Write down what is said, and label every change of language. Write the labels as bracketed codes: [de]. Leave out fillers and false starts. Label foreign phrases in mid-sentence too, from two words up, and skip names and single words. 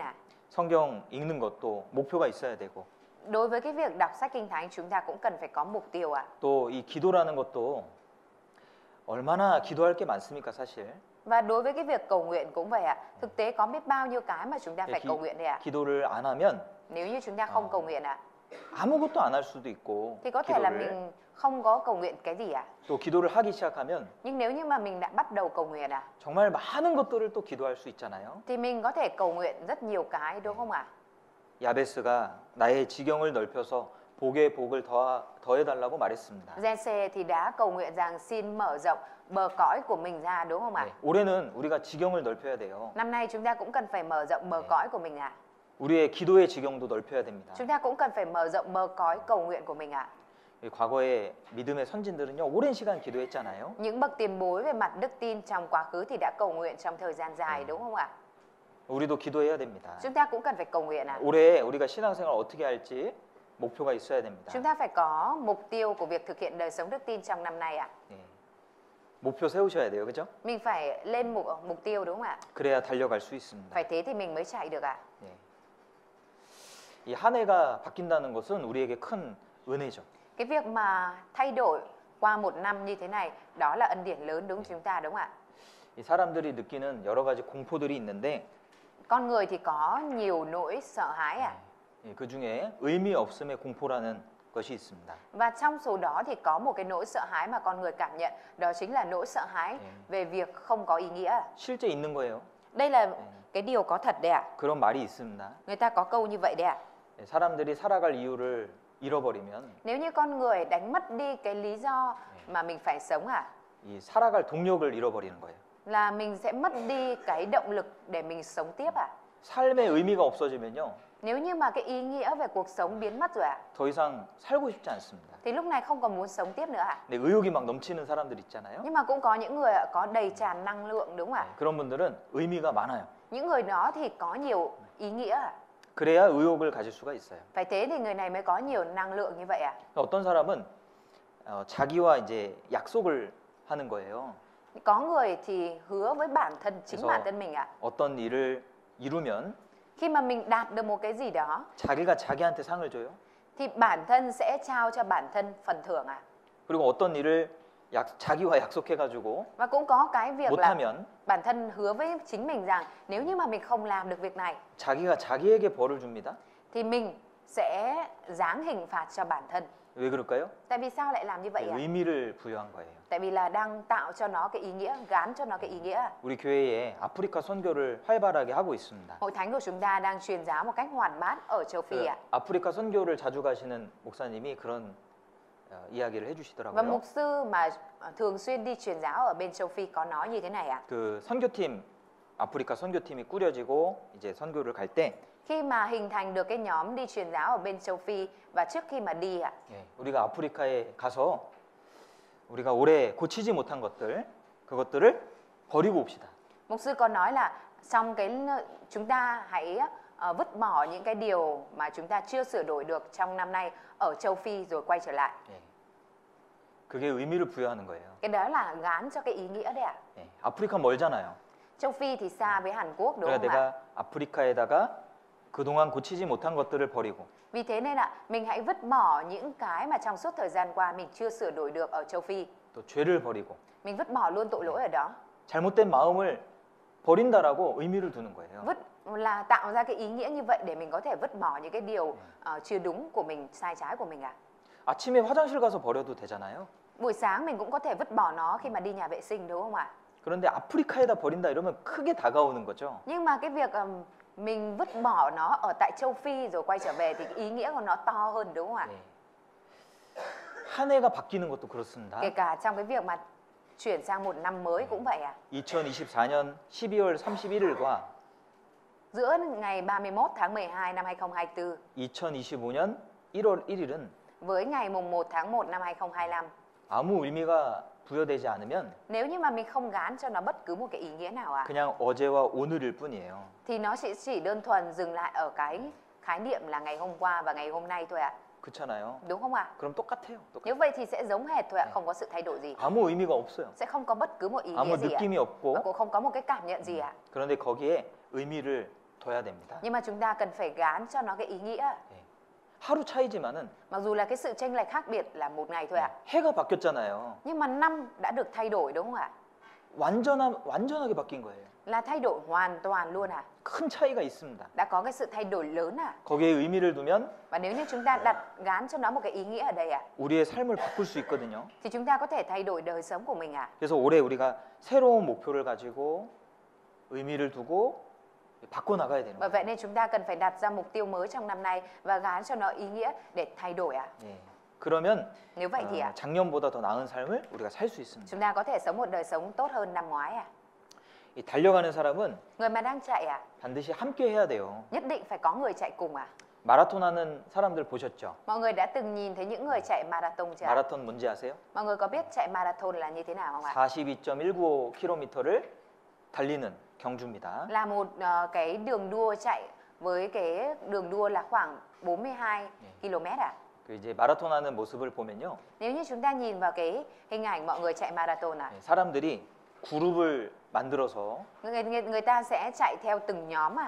[ko] 성경 읽는 것도 목표가 있어야 되고 [vi] Đối với cái việc đọc sách Kinh Thánh chúng ta cũng cần phải có mục tiêu [ko] 또 이 기도라는 것도 얼마나 기도할 게 많습니까, 사실. [vi] Và đối với cái việc cầu nguyện cũng vậy Thực tế có biết bao nhiêu cái mà chúng ta phải cầu nguyện đây [ko] 기도를 안 하면 [vi] Nếu như chúng ta không cầu nguyện [ko] 아무것도 안 할 수도 있고 [vi] thì có thể là [ko] 기도를. [vi] mình không có cầu nguyện cái gì [ko] 또 기도를 하기 시작하면 [vi] Nhưng nếu như mà mình đã bắt đầu cầu nguyện [ko] 정말 많은 것들을 또 기도할 수 있잖아요. [vi] thì mình có thể cầu nguyện rất nhiều cái đúng không ạ? [ko] 야베스가 나의 지경을 넓혀서 복의 복을 더해달라고 말했습니다. [vi] Giê-xê thì đã cầu nguyện rằng xin mở rộng bờ cõi của mình ra đúng không ạ? [ko] 올해는 우리가 지경을 넓혀야 돼요. [vi] Năm nay chúng ta cũng cần phải mở rộng bờ cõi của mình [ko] 우리의 기도의 지경도 넓혀야 됩니다. [vi] Chúng ta cũng cần phải mở rộng bờ cõi cầu nguyện của mình [ko] 과거에 믿음의 선진들은요, 오랜 시간 기도했잖아요. [vi] Những bậc tiền bối về mặt đức tin trong quá khứ thì đã cầu nguyện trong thời gian dài đúng không ạ? [ko] 우리도 기도해야 됩니다. [vi] Chúng ta cũng cần phải cầu nguyện [ko] 올해 우리가 신앙생활 어떻게 할지 목표가 있어야 됩니다. [vi] Chúng ta phải có mục tiêu của việc thực hiện đời sống đức tin trong năm nay [ko] 목표 세우셔야 돼요, 그죠? [vi] Mình phải lên mục tiêu đúng không ạ? [ko] 그래야 달려갈 수 있습니다. [vi] Phải thế thì mình mới chạy được ạ. [ko] 예. 이 한 해가 바뀐다는 것은 우리에게 큰 은혜죠. [vi] Cái việc mà thay đổi qua một năm như thế này, đó là ân điển lớn đúng chúng ta đúng không ạ? [ko] 이 사람들이 느끼는 여러 가지 공포들이 있는데 [vi] Con người thì có nhiều nỗi sợ hãi ạ. [ko] 예, 그 중에 의미 없음의 공포라는 것이 있습니다. [vi] Và trong số đó thì có một cái nỗi sợ hãi mà con người cảm nhận, đó chính là nỗi sợ hãi về việc không có ý nghĩa. [ko] 실제 있는 거예요. [vi] Đây là cái điều có thật đấy ạ. [ko] 그런 말이 있습니다. [vi] Người ta có câu như vậy đấy ạ. [ko] 예, 사람들이 살아갈 이유를 잃어버리면 [vi] Nếu như con người đánh mất đi cái lý do mà mình phải sống [ko] 이 살아갈 동력을 잃어버리는 거예요. [vi] là mình sẽ mất đi cái động lực để mình sống tiếp [ko] 삶의 의미가 없어지면요. [vi] Nếu như mà cái ý nghĩa về cuộc sống biến mất rồi [ko] 더 이상 살고 싶지 않습니다. [vi] thì lúc này không còn muốn sống tiếp nữa [ko] 근데 의욕이 막 넘치는 사람들 있잖아요. [vi] Nhưng mà cũng có những người có đầy tràn năng lượng đúng không ạ? [ko] 그런 분들은 의미가 많아요. [vi] Những người đó thì có nhiều ý nghĩa [ko] 그래야 의욕을 가질 수가 있어요. [vi] Phải thế thì người này mới có nhiều năng lượng như vậy [ko] 어떤 사람은 자기와 이제 약속을 하는 거예요. [vi] Có người thì hứa với bản thân, chính [ko] 그래서 [vi] bản thân mình [ko] 어떤 일을 이루면 [vi] Khi mà mình đạt được một cái gì đó [ko] 자기가 자기한테 상을 줘요. [vi] thì bản thân sẽ trao cho bản thân phần thưởng [ko] 그리고 어떤 일을 자기와 약속해가지고 [vi] Và cũng có cái việc là [ko] 못하면 [vi] bản thân hứa với chính mình rằng nếu như mà mình không làm được việc này [ko] 자기가 자기에게 벌을 줍니다. [vi] thì mình sẽ giáng hình phạt cho bản thân. [ko] 왜 그럴까요? [vi] Tại vì sao lại làm như vậy [ko] 의미를 부여한 거예요. [vi] Tại vì là đang tạo cho nó cái ý nghĩa, gán cho nó cái ý nghĩa. [ko] 우리 교회에 아프리카 선교를 활발하게 하고 있습니다. [vi] Hội thánh của chúng ta đang truyền giáo một cách hoạt bát ở châu Phi [ko] 아프리카 선교를 자주 가시는 목사님이 그런 이야기를 [vi] Và [ko] 해주시더라고요. [vi] mục sư mà thường xuyên đi truyền giáo ở bên châu Phi có nói như thế này [ko] 그 선교팀 아프리카 선교팀이 꾸려지고 이제 선교를 갈 때 [vi] Khi mà hình thành được cái nhóm đi truyền giáo ở bên châu Phi và trước khi mà đi [ko] 우리가 아프리카에 가서 우리가 오래 고치지 못한 것들 그것들을 버리고 옵시다. [vi] Mục sư có nói là trong cái chúng ta hãy vứt bỏ những cái điều mà chúng ta chưa sửa đổi được trong năm nay ở châu Phi rồi quay trở lại. [ko] 그게 의미를 부여하는 거예요. [vi] Cái đó là gán cho cái ý nghĩa đấy [ko] 아프리카 멀잖아요. [vi] Châu Phi thì xa với Hàn Quốc đúng [ko] 그러니까 [vi] không ạ? [ko] 내가 아프리카에다가 그동안 고치지 못한 것들을 버리고 [vi] Vì thế nên là mình hãy vứt bỏ những cái mà trong suốt thời gian qua mình chưa sửa đổi được ở châu Phi. [ko] 또 죄를 버리고 [vi] Mình vứt bỏ luôn tội lỗi ở đó. [ko] 잘못된 마음을 버린다라고 의미를 두는 거예요. [vi] Vứt là tạo ra cái ý nghĩa như vậy để mình có thể vứt bỏ những cái điều chưa đúng của mình, sai trái của mình [ko] 아침에 화장실 가서 버려도 되잖아요. [vi] Buổi sáng mình cũng có thể vứt bỏ nó khi mà đi nhà vệ sinh đúng không ạ? [ko] 그런데 아프리카에다 버린다 이러면 크게 다가오는 거죠. [vi] Nhưng mà cái việc mình vứt bỏ nó ở tại châu Phi rồi quay trở về thì cái ý nghĩa của nó to hơn đúng không ạ? [ko] 한 해가 바뀌는 것도 그렇습니다. [vi] Kể cả trong cái việc mà chuyển sang một năm mới cũng vậy [ko] 2024년 12월 31일과 [vi] Giữa ngày 31 tháng 12 năm 2024 [ko] 2025년 1월 1일은 [vi] với ngày mùng 1 tháng 1 năm 2025 [ko] 아무 의미가 부여되지 않으면 [vi] nếu như mà mình không gán cho nó bất cứ một cái ý nghĩa nào [ko] 그냥 어제와 오늘일 뿐이에요. [vi] thì nó chỉ đơn thuần dừng lại ở cái khái niệm là ngày hôm qua và ngày hôm nay thôi [ko] 그렇잖아요. [vi] Đúng không ạ? [ko] 그럼 똑같아요. [vi] Nếu vậy thì sẽ giống hệt thôi không có sự thay đổi gì. [ko] 아무 의미가 없어요. [vi] Sẽ không có bất cứ một ý [ko] 아무 [vi] nghĩa gì [ko] 느낌이 [vi] và [ko] 없고 [vi] cũng không có một cái cảm nhận gì [ko] 그런데 거기에 의미를 둬야 됩니다. [vi] Nhưng mà chúng ta cần phải gán cho nó cái ý nghĩa. [ko] 하루 차이지만은 [vi] Mặc dù là cái sự chênh lệch khác biệt là một ngày thôi [ko] 해가 바뀌었잖아요. [vi] Nhưng mà năm đã được thay đổi đúng không ạ? [ko] 완전하게 바뀐 거예요. [vi] Là thay đổi hoàn toàn luôn [ko] 큰 차이가 있습니다. [vi] Đã có cái sự thay đổi lớn [ko] 거기에 의미를 두면 [vi] Và nếu như chúng ta đặt gán cho nó một cái ý nghĩa ở đây [ko] 우리의 삶을 바꿀 수 있거든요. [vi] thì chúng ta có thể thay đổi đời sống của mình [ko] 그래서 올해 우리가 새로운 목표를 가지고 의미를 두고 바꿔 나가야 되는 [vi] Bởi vậy [ko] 거예요. [vi] nên chúng ta cần phải đặt ra mục tiêu mới trong năm nay và gán cho nó ý nghĩa để thay đổi [ko] 그러면 [vi] Nếu vậy thì [ko] 작년보다 더 나은 삶을 우리가 살 수 있습니다. [vi] chúng ta có thể sống một đời sống tốt hơn năm ngoái [ko] 이 달려가는 사람은 [vi] Người mà đang chạy [ko] 반드시 함께 해야 돼요. [vi] nhất định phải có người chạy cùng [ko] 마라톤 하는 사람들 보셨죠? [vi] Mọi người đã từng nhìn thấy những người chạy marathon chưa? [ko] 마라톤 뭔지 아세요? [vi] Mọi người có biết chạy marathon là như thế nào không ạ? [ko] 42.195km를 달리는 경주입니다. [vi] Là một cái đường đua chạy với cái đường đua là khoảng 42 km [ko] 그 이제 마라톤 하는 모습을 보면요. [vi] Nếu như chúng ta nhìn vào cái hình ảnh mọi người chạy marathon à, [ko] 예, 사람들이 그룹을 만들어서 [vi] người ta sẽ chạy theo từng nhóm à,